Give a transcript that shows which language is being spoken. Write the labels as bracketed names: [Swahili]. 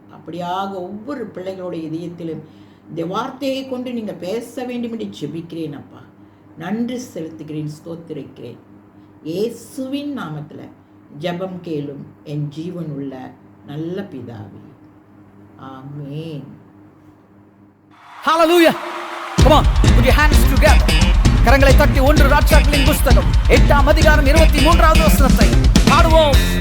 [Tamil] அப்படியாக ஒவ்வொரு பிள்ளைகளுடைய இதயத்திலும் இந்த வார்த்தையை கொண்டு நீங்கள் பேச வேண்டும் என்று ஜெபிக்கிறேன் அப்பா. நன்றி செலுத்துகிறேன், ஸ்தோத்திரிக்கிறேன். இயேசுவின் நாமத்தில் ஜெபம் கேளும் என் ஜீவன் உள்ள நல்ல பிதாவே. ஆமென். [English] Hallelujah. Come on, put your hands together. [Tamil] கரங்களை தட்டி 1 ராஜாக்களின் புஸ்தகம் 8ஆம் அதிகாரம் 23வது வசனத்தை பாடுவோம்.